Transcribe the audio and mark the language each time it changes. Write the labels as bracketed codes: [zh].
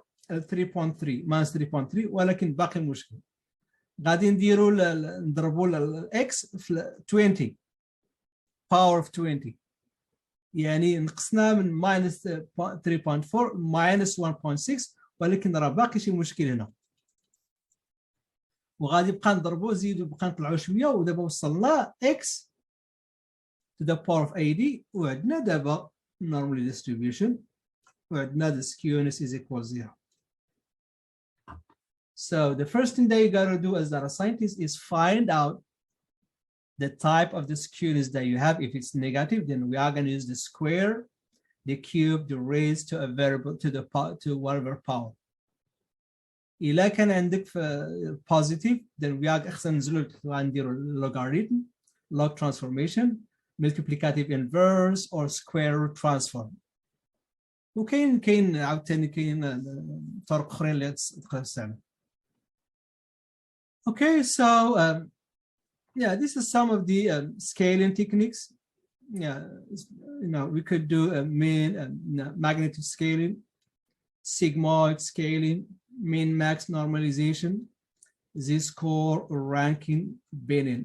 [ar] ل 3.3 minus 3.3 ولكن باقي مشكل غادي نضربوا الاكس في 20 power of 20 يعني نقصنا من minus 3.4 minus 1.6 ولكن راه باقي شي مشكل هنا وغادي نبقى نضربوا زيدوا بقى نطلعوا شويه ودابا وصلنا x to the power of 80 وعندنا دابا normal distribution وعندنا [en] the skewness is equal 0. So the first thing that you got to do as data scientist is find out the type of the skewness that you have. If it's negative, then we are going to use the square, the cube, the raise to a variable to whatever power. [ar] إلا كان عندك [en] positive, then we are going to [ar] نديروا [en] logarithm, log transformation, multiplicative inverse or square root transform. [ar] وكاين عاوتاني كاين طرق اخرين اللي تقدر تستعمل. [en] Okay, so yeah, this is some of the scaling techniques. Yeah, we could do a mean magnitude scaling, sigmoid scaling, min max normalization, z-score ranking, binning.